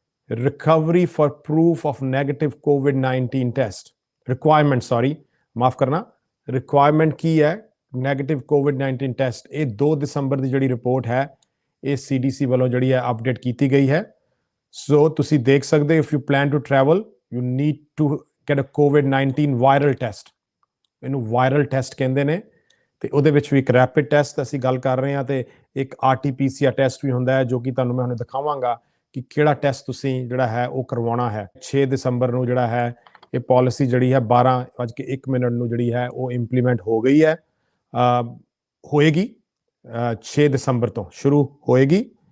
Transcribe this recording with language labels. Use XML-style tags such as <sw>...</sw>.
<en>recovery for proof of negative COVID-19 test requirement,</en> <pa>ਮਾਫ ਕਰਨਾ,</pa> <en>requirement ਕੀ ਹੈ negative COVID-19 test.</en> <pa>ਇਹ 2 ਦਸੰਬਰ ਦੀ ਜਿਹੜੀ ਰਿਪੋਰਟ ਹੈ ਇਹ CDC ਵੱਲੋਂ ਜਿਹੜੀ ਹੈ ਅਪਡੇਟ ਕੀਤੀ ਗਈ ਹੈ। ਸੋ ਤੁਸੀਂ ਦੇਖ ਸਕਦੇ ਹੋ,</pa> <en>if you plan to travel you need to get a COVID-19 viral test।</en> <pa>ਇਹਨੂੰ ਵਾਇਰਲ ਟੈਸਟ ਕਹਿੰਦੇ ਨੇ ਤੇ ਉਹਦੇ ਵਿੱਚ ਵੀ ਇੱਕ ਰੈਪਿਡ ਟੈਸਟ ਅਸੀਂ ਗੱਲ ਕਰ ਰਹੇ ਹਾਂ ਤੇ ਇੱਕ RT-PCR ਟੈਸਟ ਵੀ ਹੁੰਦਾ ਹੈ ਜੋ ਕਿ ਤੁਹਾਨੂੰ ਮੈਂ ਹੁਣ ਦਿਖਾਵਾਂਗਾ ਕਿ ਕਿਹੜਾ ਟੈਸਟ ਤੁਸੀਂ ਜਿਹੜਾ ਹੈ ਉਹ ਕਰਵਾਉਣਾ ਹੈ। 6 ਦਸੰਬਰ ਨੂੰ ਜਿਹੜਾ ਹੈ ਇਹ ਪਾਲਿਸੀ ਜਿਹੜੀ ਹੈ 12:01 ਨੂੰ ਜਿਹੜੀ ਹੈ ਉਹ ਇੰਪਲੀਮੈਂਟ ਹੋ ਗਈ ਹੈ, ਹੋਏਗੀ 6 ਦਸੰਬਰ ਤੋਂ ਸ਼ੁਰੂ ਹੋਏਗੀ।</pa>